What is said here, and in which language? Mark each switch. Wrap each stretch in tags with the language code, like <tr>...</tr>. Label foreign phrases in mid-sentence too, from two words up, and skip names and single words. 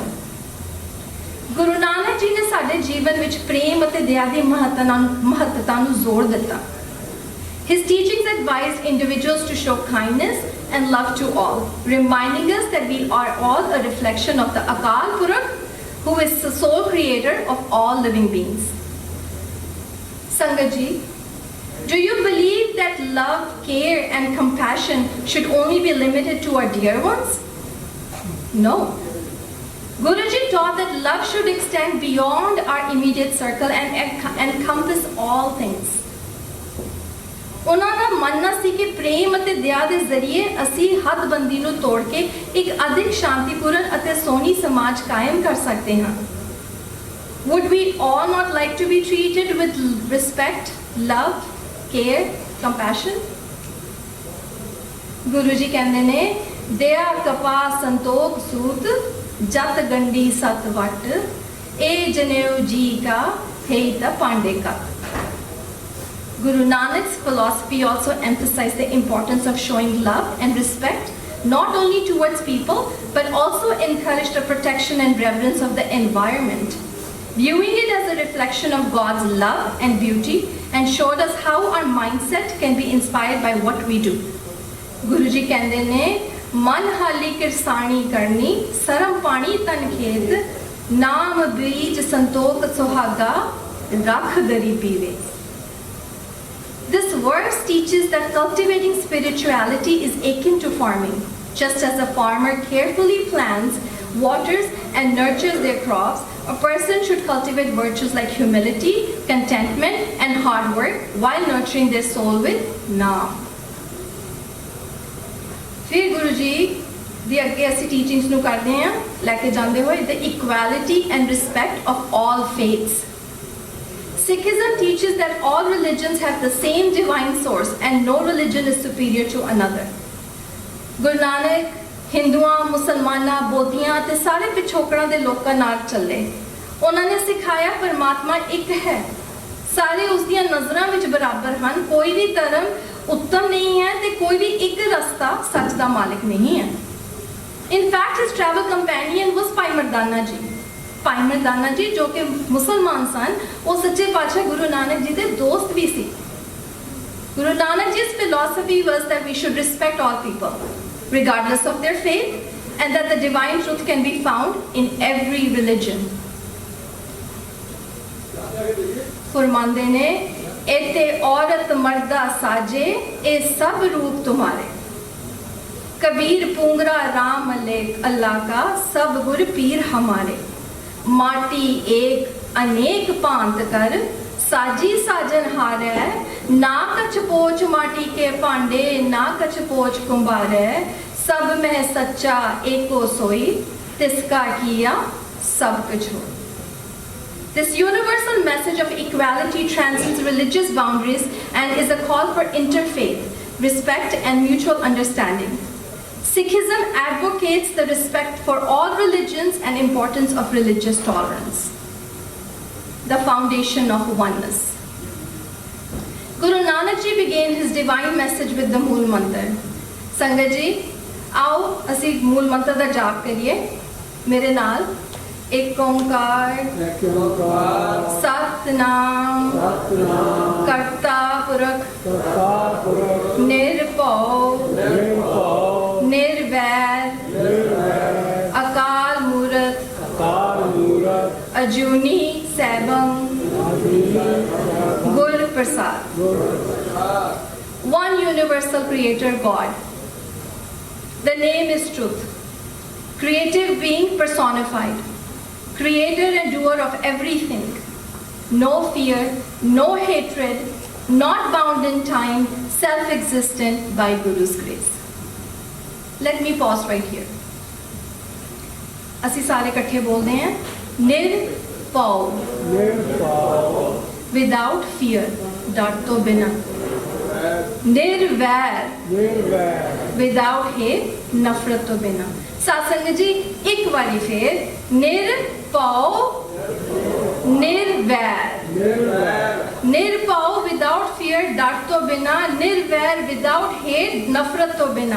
<pa>Guru Nanak Ji ne ਸਾਡੇ ਜੀਵਨ ਵਿੱਚ ਪ੍ਰੇਮ ਅਤੇ ਦਇਆ ਦੀ ਮਹੱਤਤਾ ਨੂੰ ਜ਼ੋਰ ਦਿੱਤਾ।</pa> <en>His teachings advised individuals to show kindness and love to all, reminding us that we are all a reflection of the Akal Purakh, who is the sole creator of all living beings. Sangat ji, do you believe that love, care, and compassion should only be limited to our dear ones? No. Guruji taught that love should extend beyond our immediate circle and encompass all things.</en> <pa>ਉਹਨਾਂ ਦਾ ਮੰਨਣਾ ਸੀ ਕਿ ਪ੍ਰੇਮ ਅਤੇ ਦਇਆ ਦੇ ਜ਼ਰੀਏ ਅਸੀਂ ਹੱਦਬੰਦੀ ਨੂੰ ਤੋੜ ਕੇ ਇੱਕ ਅਧਿਕ ਸ਼ਾਂਤੀਪੂਰਨ ਅਤੇ ਸੋਹਣੀ ਸਮਾਜ ਕਾਇਮ ਕਰ ਸਕਦੇ ਹਾਂ।</pa> <en>Would we all not like to be treated with respect, love, care, compassion?</en> <pa>ਗੁਰੂ ਜੀ ਕਹਿੰਦੇ ਨੇ, ਦਇਆ ਕਪਾ ਸੰਤੋਖ ਸੂਤ, ਜਤ ਗੰਢੀ ਸਤ ਵਟ, ਇਹ ਜਨੇਊ ਜੀ ਕਾ ਹੈ ਤਾਂ ਪਾਂਡੇ ਕਾ।</pa> <en>Guru Nanak's philosophy also emphasized the importance of showing love and respect not only towards people but also encouraged the protection and reverence of the environment, viewing it as a reflection of God's love and beauty, and showed us how our mindset can be inspired by what we do.</en> <pa>Guruji ਕਹਿੰਦੇ ਨੇ, ਮਨ ਹਾਲੀ ਕਿਰਸਾਣੀ ਕਰਨੀ, ਸਰਮ ਪਾਣੀ ਤਨ ਖੇਤ, ਨਾਮ ਬੀਜ ਸੰਤੋਖ ਸੁਹਾਗਾ, ਰੱਖ ਦਰੀ ਪੀਵੇ।</pa> <en>This verse teaches that cultivating spirituality is akin to farming. Just as a farmer carefully plants, waters, and nurtures their crops, a person should cultivate virtues like humility, contentment, and hard work while nurturing their soul with Naam.</en> <pa>ਫਿਰ ਗੁਰੂ ਜੀ ਦੀ ਅੱਗੇ ਅਸੀਂ ਟੀਚਿੰਗਜ਼ ਨੂੰ ਕਰਦੇ ਹਾਂ ਲੈ ਕੇ ਜਾਂਦੇ ਹੋਏ</pa> <en>the equality and respect of all faiths. Sikhism teaches that all religions have the same divine source and no religion is superior to another.</en> <pa>Guru Nanak ਹਿੰਦੂਆਂ, ਮੁਸਲਮਾਨਾਂ, ਬੋਧੀਆਂ ਤੇ ਸਾਰੇ ਪਿਛੋਕੜਾਂ ਦੇ ਲੋਕਾਂ ਨਾਲ ਚੱਲੇ। ਉਹਨਾਂ ਨੇ ਸਿਖਾਇਆ ਪਰਮਾਤਮਾ ਇੱਕ ਹੈ, ਸਾਰੇ ਉਸ ਦੀਆਂ ਨਜ਼ਰਾਂ ਵਿੱਚ ਬਰਾਬਰ ਹਨ, ਕੋਈ ਵੀ ਧਰਮ ਉੱਤਮ ਨਹੀਂ ਹੈ ਤੇ ਕੋਈ ਵੀ ਇੱਕ ਰਸਤਾ ਸੱਚ ਦਾ ਮਾਲਕ ਨਹੀਂ ਹੈ।</pa> <en>In fact, his travel companion was Bhai Mardana Ji.</en> <pa>ਭਾਈ ਮਰਦਾਨਾ ਜੀ ਜੋ ਕਿ ਮੁਸਲਮਾਨ ਸਨ, ਉਹ ਸੱਚੇ ਪਾਤਸ਼ਾਹ ਗੁਰੂ ਨਾਨਕ ਜੀ ਦੇ ਦੋਸਤ ਵੀ ਸੀ।</pa> <en>Guru Nanak Ji's philosophy was that we should respect all people, regardless of their faith, and that the divine truth can be found in every religion.</en> <pa>ਫ਼ਰਮਾਂਦੇ ਨੇ, ਏਤੇ ਔਰਤ ਮਰਦਾ ਸਾਜੇ, ਏ ਸਭ ਰੂਪ ਤੁਮ੍ਹਾਰੇ। ਕਬੀਰ ਪੂੰਗਰਾ ਰਾਮ ਅਲਹ ਕਾ, ਸਭ ਗੁਰ ਪੀਰ ਹਮਾਰੇ। ਮਾਟੀ ਏਕ ਅਨੇਕ ਭਾਂਤਿ ਕਰਿ, ਸਾਜੀ ਸਾਜਨ ਹਾਰੈ, ਨਾ ਕਛੁ ਪੋਚ ਮਾਟੀ ਕੇ ਭਾਂਡੇ, ਨਾ ਕਛੁ ਪੋਚ ਕੁੰਭਾਰੈ, ਸਭ ਮਹਿ ਸਚਾ ਏਕੋ ਸੋਈ, ਤਿਸ ਕਾ ਕੀਆ ਸਭ ਕੁਛ ਹੋ।</pa> <en>This universal message of equality transcends religious boundaries and is a call for interfaith, respect and mutual understanding. Sikhism advocates the respect for all religions and importance of religious tolerance, the foundation of oneness. Guru Nanak Ji began his divine message with the Mool Mantra. Sangat ji,</en> <pa>ਆਓ ਅਸੀਂ ਮੂਲ ਮੰਤਰ ਦਾ ਜਾਪ ਕਰੀਏ ਮੇਰੇ ਨਾਲ। ਏਕ ਓਅੰਕਾਰ ਸਤਿਨਾਮ ਕਰਤਾ ਪੁਰਖ ਨਿਰਭਉ ਨਿਰਵੈਰ ਅਕਾਲ ਮੂਰਤਿ ਅਜੂਨੀ ਸੈਭੰ ਗੁਰ ਪ੍ਰਸਾਦਿ।</pa> <en>One universal creator God. The name is truth. Creative being personified. Creator and doer of everything. No fear, no hatred, not bound in time, self-existent by Guru's grace. Let me pause right here.</en> <pa>ਅਸੀਂ ਸਾਰੇ ਇਕੱਠੇ ਬੋਲਦੇ ਹਾਂ ਨਿਰਭਉ</pa> <en>without fear,</en> <pa>ਡਰ ਤੋਂ ਬਿਨਾਂ। निर्वैर</pa> <en>without hate,</en> <pa>ਨਫ਼ਰਤ ਤੋਂ ਬਿਨਾਂ। ਸਤਸੰਗ ਜੀ ਇੱਕ ਬਾਰੀ ਫਿਰ ਨਿਰਭਉ ਨਿਰਵੈਰ ਨਿਰਭਉ</pa> <en>without fear,</en> <pa>ਡਰ ਤੋਂ ਬਿਨਾਂ, ਨਿਰਵੈਰ</pa> <en>without hate,</en> <pa>ਨਫ਼ਰਤ ਤੋਂ ਬਿਨਾਂ।</pa>